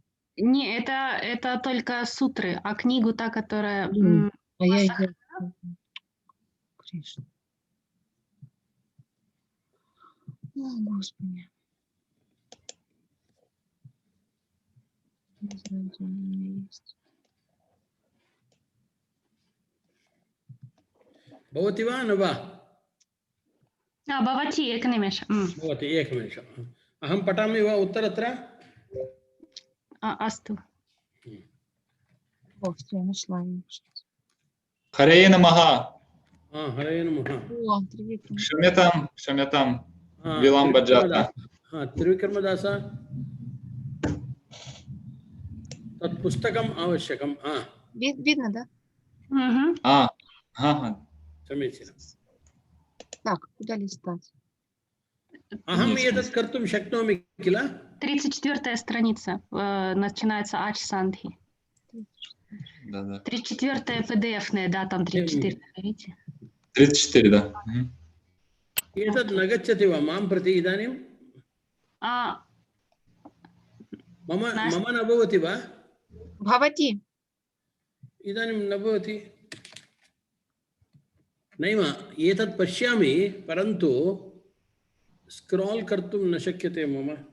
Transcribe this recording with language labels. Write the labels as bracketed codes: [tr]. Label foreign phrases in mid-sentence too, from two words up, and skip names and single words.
[ru] Не, это только сутры, а книгу та, которая... А я ее... Кришна. О, Господи. Не знаю, где она у меня есть. [sa] भवति वा न वा? भवति एकनिमेषम्। भवति एकनिमेषम्। अहं पठामि वा उत्तरत्र? अस्तु। [ru] О, все, нашла ее. [sa] हरे नमः। हरे नमः। [ru] О, Трivикрама. [sa] क्षम्यतां विलम्ब जाता। त्रिविक्रमदास तत् पुस्तकम् आवश्यकं। [ru] Видно, да? [sa] समीचीनं। [ru] Так, куда листать? [sa] अहम् есть एतत् कर्तुं शक्नोमि किल [ru] 34-я страница, начинается [sa] अच् सन्धि. [ru] Да. 34-я PDF-ная, да, там 34, видите? 34, да. Мгм. [sa] एतत् न गच्छति वा मां प्रति इदानीं А, मम नास्ति। मम न भवति वा Бхавати. इदानीं न भवति नैव एतत् पश्यामि परन्तु स्क्राल् कर्तुं न शक्यते मम